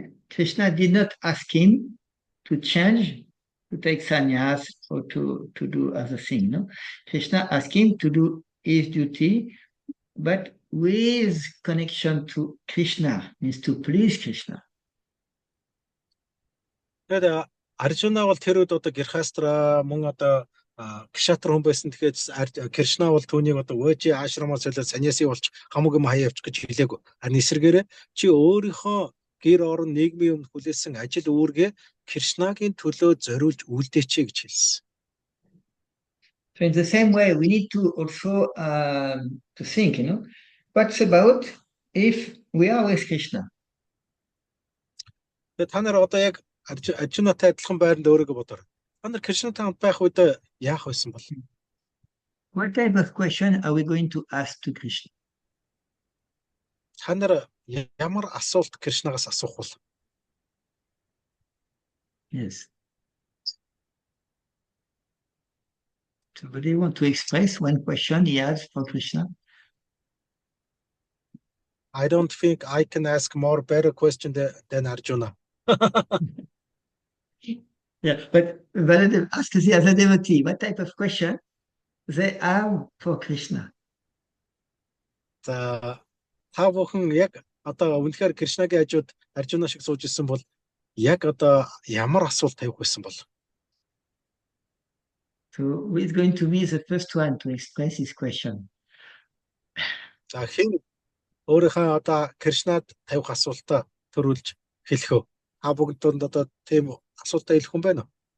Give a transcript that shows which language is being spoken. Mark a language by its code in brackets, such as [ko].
[en] Krishna did not ask him to change, to take sannyas or to do other things. No? Krishna asked him to do his duty, but with connection to Krishna, means to please Krishna. [mn] Тэгээд Аржуна бол тэр үед одоо Гирхастра мөн одоо Кшатра хүн байсан. Тэгэхээр Кришна бол түүнийг одоо Вожи ашрамаас солиод саньяси болж хамаг юм хаяа явчих гэж хэлээгүй. Харин эсэргээрээ чи өөрийнхөө гэр орон нийгмийн өмнө хүлээсэн ажил үүргээ Кришнагийн төлөө зориулж үлдээч гэж хэлсэн. [en] So in the same way, we need to also to think, what's about if we are with Krishna? [mn] Тэгээд та нар одоо яг Аржунатай адилхан байранд өөрийгөө бодоорой. Та нар Кришнатай хамт байх үед яах байсан бол? [en] What type of question are we going to ask to Krishna? [mn] Та нар ямар асуулт Кришнагаас асуух бол? [en] Yes. So do you want to express one question he has for Krishna? I don't think I can ask more better question than Arjuna. Yeah, but Baladev asked the other devotee, what type of question they have for Krishna? [mn] За та бүхэн яг одоо үнэхээр Кришнагийн хажууд Аржуна шиг сууж ирсэн бол яг одоо ямар асуулт тавих байсан бол? [en] So who is going to be the first one to express his question? [mn] За хэн өөрийнхөө одоо Кришнад тавих асуултаа төрүүлж хэлэх вэ? Та бүгд донд одоо тийм асуултаа хэлэх хүн байна уу?